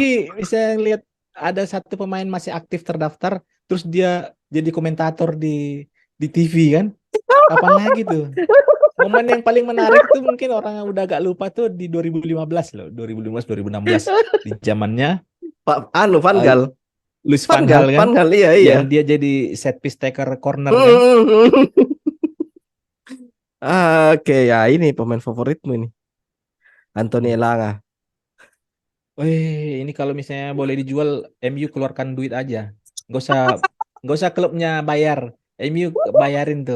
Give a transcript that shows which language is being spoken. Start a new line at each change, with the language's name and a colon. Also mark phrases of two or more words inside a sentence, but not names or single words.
Indonesian: lagi bisa lihat ada satu pemain masih aktif terdaftar, terus dia jadi komentator di TV kan? Kapan lagi tuh? Momen yang paling menarik tuh mungkin orang yang udah agak lupa tuh di 2015 loh, 2015 2016 di zamannya Pak Van eh, Gaal. Luis Van Gaal kan, Van Gaal, iya, iya. yang dia jadi
English: set piece taker corner
Indonesian: kan. Oke, ya ini pemain favoritmu ini. Anthony Hmm. Elanga. Wih, ini kalau misalnya boleh dijual, MU keluarkan duit aja. Nggak usah nggak usah klubnya bayar. MU bayarin tuh.